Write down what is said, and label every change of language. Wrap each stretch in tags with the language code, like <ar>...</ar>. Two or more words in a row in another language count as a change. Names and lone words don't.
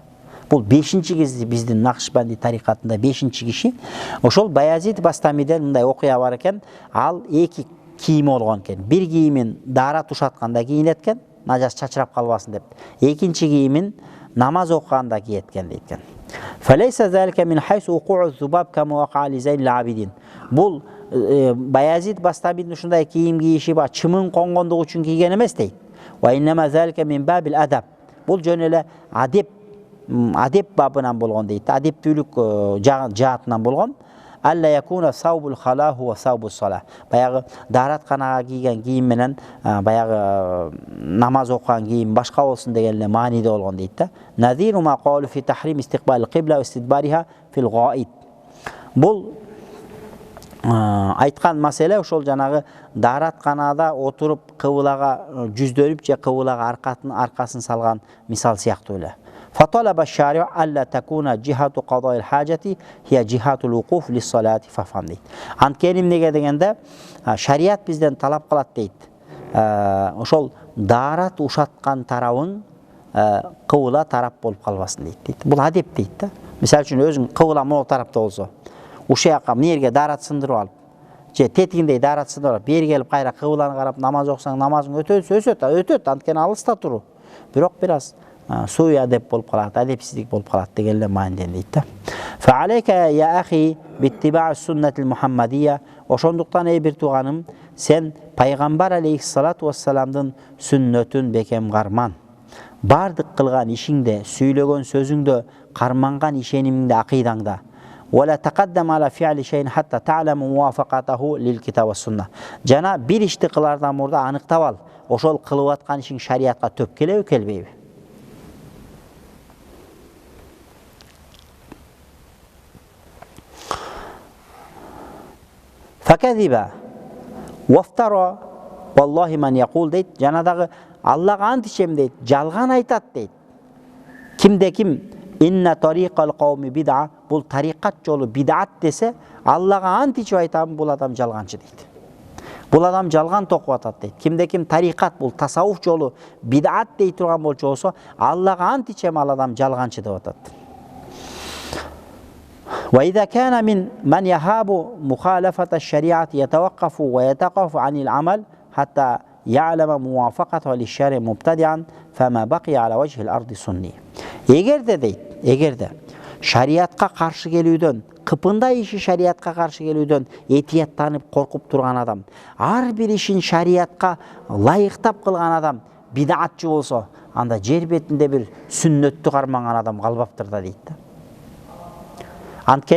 <ky>Бул 5-чи киши биздин Накшбанди тарикатында 5-чи киши. Ошол Баязид Бастамиден мындай окуя бар экен, ал 2 кийими болгон экен. Бир кийимин дара тушатканда кийинет экен, нажас чачырап калбасын деп. Экинчи кийимин намаз окуганда кийеткен дейт.</ky> <ar>فليس ذلك من حيث وقوع ذباب كما وقع لزين العابدين.</ar> <ky>Бул Баязид Бастамидин ушундай кийим кийиши ба чымын конгондугу үчүн кийген эмес дейт.</ky> <ar>وإنما ذلك من باب الأدب.</ar> <ky>Бул жөн эле адеп бабынан болгон дейт. Адептүүлүк жаатынан болгон.</ky> <ar>ألا يكون ثوب الخلاء و ثوب الصلاة.</ar> <ky>Баягы даратканага кийген кийим менен баягы намаз окуган кийим башка болсун деген эле мааниде болгон дейт да.</ky> <ar>نظير ما قالوا في تحريم استقبال القبلة واستدبارها في الغائط.</ar> <ky>Бул айткан маселе ошол жанагы даратканада отуруп кыбылага жүздөнүп же кыбылага аркасын салган мисал сыяктуу эле.</ky> <ar>فطلب الشارع ألا تكون جهة قضاء الحاجة هي جهة الوقوف للصلاة ففهم дейт.</ar> <ky>Анткени эмнеге дегенде шарият бизден талап кылат дейт. Ошол дарат ушаткан тарабың кыбыла тарап болуп калбасын дейт. Бул адеп дейт да. Мисалы үчүн өзүң кыбыла могу тарапта болсо, ушаякка мынерге дарат сындырып алып, же тетигиндей дарат сындырып алып, бери келип кайра кыбыланы карап намаз окусаң, намазың өтөт, анткени алыста туру. Бирок бир аз суй адеп болуп калат, адепсиздик болуп калат деген эле мааниде дейт да.</ky> <ar>فعليك يا أخي باتباع السنة المحمدية.</ar> <ky>Ошондуктан эй бир тууганым, сен пайгамбар алейхиссалату вассаламдын сүннөтүн бекем карман. Бардык кылган ишиңде, сүйлөгөн сөзүңдө, карманган ишенимиңде, акыйдаңда.</ky> <ar>ولا تقدم على فعل شيء حتى تعلم موافقته للكتاب والسنة.</ar> <ky>Жана бир ишти кылардан мурда аныктап ал, ошол кылып аткан ишиң шариатка төп келеби, келбейби?</ky> <ar>فكذب وافترى والله من يقول дейт.</ar> <ky>Жанадагы Аллага ант ичем дейт, жалган айтат дейт. Кимде ким</ky> <ar>إن طريق القوم بدعة,</ar> <ky>бул тариқат жолу бид'ат десе, Аллага ант ичип айтам, бул адам жалганчы дейт. Бул адам жалган токуп атат дейт. Кимде ким тариқат, бул тасаввуф жолу бид'ат дей турган болчу болсо, Аллага ант ичем, ал адам жалганчы деп атат.</ky> <ar>وإذا كان من يهاب مخالفة الشريعة يتوقف ويتقف عن العمل حتى يعلم موافقته للشرع مبتدعا فما بقي على وجه الأرض سني.</ar> <ky>Эгерде шариатка каршы келүүдөн, кыпындай иши шариатка каршы келүүдөн этияттанып коркуп турган адам, ар бир ишин шариатка лайыктап кылган адам бид'атчы болсо, анда жер бетинде бир сүннөттү карманган адам калбаптыр да дейт да.</ky>